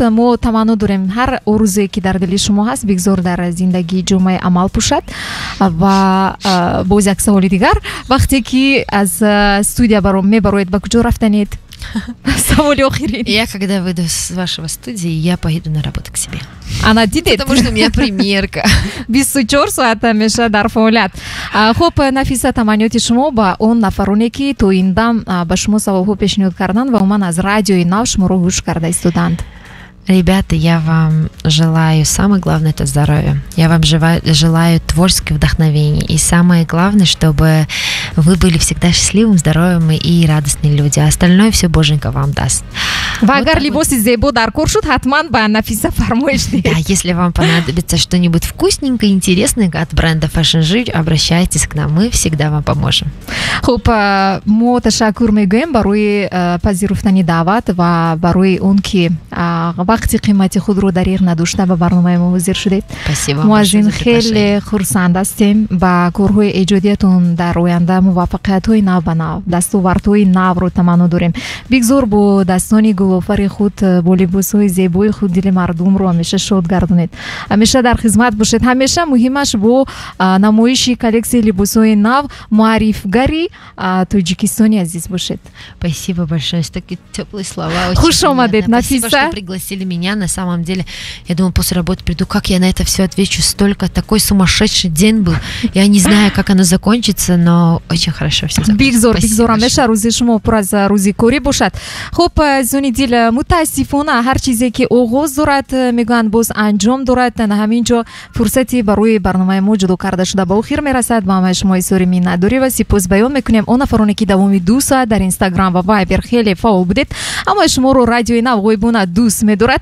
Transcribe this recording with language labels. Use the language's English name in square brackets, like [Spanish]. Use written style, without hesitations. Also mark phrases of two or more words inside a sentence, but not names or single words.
[Tajik] мо таманно дорем ҳар орзуе ки дар дили шумо ҳаст бигзор дар зиндагии ҷомаи амал пӯшад. Ва боз як саволи дигар, вақте ки аз студия мебароед, ба куҷо рафтанед? Саволи охирин. [Russian] Я когда выйду с вашего студии, я поеду на работу к себе. [Tajik] Ана дидед? [Russian] Потому что у меня примерка. [Tajik] 24 соат меша дар фаъолият. Хуб, Нафиса, таманниёти шумо ба он нафароне ки то ин дам ба шумо саволҳо пешниҳод карданд ва умуман аз радиои Нав шуморо гӯш карда истоданд. [Russian] Ребята, я вам желаю, самое главное, это здоровье. Я вам желаю творческих вдохновений. И самое главное, чтобы вы были всегда счастливым, здоровым и радостными люди. А остальное все Боженька вам даст. [Tajik] Ва агар либоси зебо дар кор шуд, ҳатман ба Нафиса фармоиш дед. [Russian] Да, если вам понадобится что-нибудь вкусненькое, интересное от бренда Fashion Jewelry, обращайтесь к нам, мы всегда вам поможем. [Tajik] Хуб, мо ташаккур мегӯем барои пазируфтани даъват ва барои он ки вақти қимати худро дариғ надошта ба барномаи мо ҳозир шудед. [Russian] Спасибо. [Tajik] мо аз ин хеле хурсанд ҳастем. ба корҳои эҷодиятон дар оянда муваффақиятҳои нав ба нав, дастовардҳои навро таманно дорем. бигзор бо дастони гулофари худ, бо либосҳои зебои худ дили мардумро ҳамеша шод гардонед, ҳамеша дар хизмат бошед, ҳамеша муҳимаш бо намоиши коллексияи либосҳои нав муаррифгари Тоҷикистони азиз бошед. [Russian] Спасибо большое за такие теплые слова. [Tajik] Хуш омадед, Нафиса. [Russian] Спасибо, что пригласили меня на самом деле. Я думала, после работы приду, как я на это все отвечу, такой сумасшедший день был. Я не знаю, как оно закончится, но очень хорошо все закончится. [Tajik] Бигзор, амеша рузи шумо пур аз рузикорӣ бошад. Хуб, зуни дил, мутаассифона ҳар чизе ки оғоз дорад, мегӯянд боз анҷом дорад. Ҳамин ҷо фурсати барои барномаи мо ҷудо карда шуда ба охир мерасад. ба ҳамаи шумо изҳори миннатдорӣ ва сипос баён мекунем. Он нафароне ки давоми 2 соат дар Инстаграм ва Вайбер хеле фаъол будед, ҳамаи шуморо радиои Нав ғоибона дӯст медорад.